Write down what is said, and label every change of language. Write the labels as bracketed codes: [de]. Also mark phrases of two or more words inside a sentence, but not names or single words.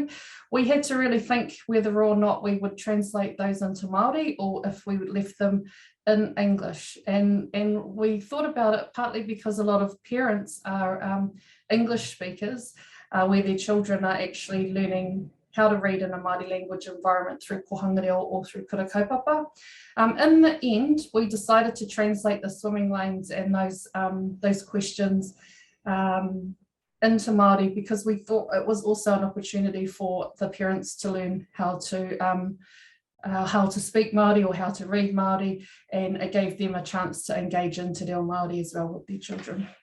[en] We had to really think whether or not we would translate those into Māori or if we would left them in English. And we thought about it partly because a lot of parents are English speakers, where their children are actually learning how to read in a Māori language environment through Ngā Reo or through [mi] kura kaupapa. [en] In the end, we decided to translate the swimming lanes and those questions into Māori because we thought it was also an opportunity for the parents to learn how to speak Māori or how to read Māori, and it gave them a chance to engage in Te Reo Māori as well with their children.